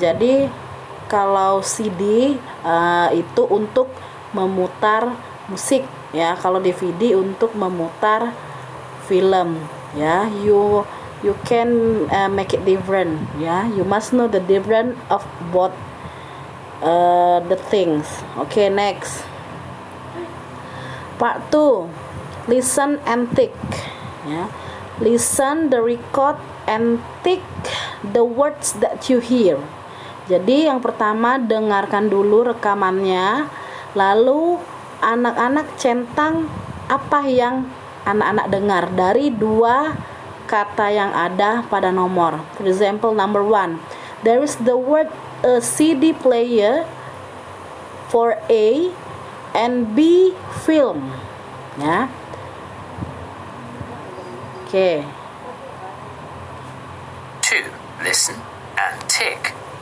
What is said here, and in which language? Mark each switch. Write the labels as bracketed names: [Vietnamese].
[Indonesian] Jadi kalau CD itu untuk memutar musik, ya. Kalau DVD untuk memutar film, ya. [English] You can make it different, ya. You must know the difference of both the things. Okay, next. Part 2, listen and tick, ya. Listen the record and tick the words that you hear. [Indonesian] Jadi yang pertama dengarkan dulu rekamannya, lalu anak-anak centang apa yang anak-anak dengar dari dua kata yang ada pada nomor. [English] For example, number 1, there is the word CD player for A and B film. Ya. Oke. 2. Listen and tick.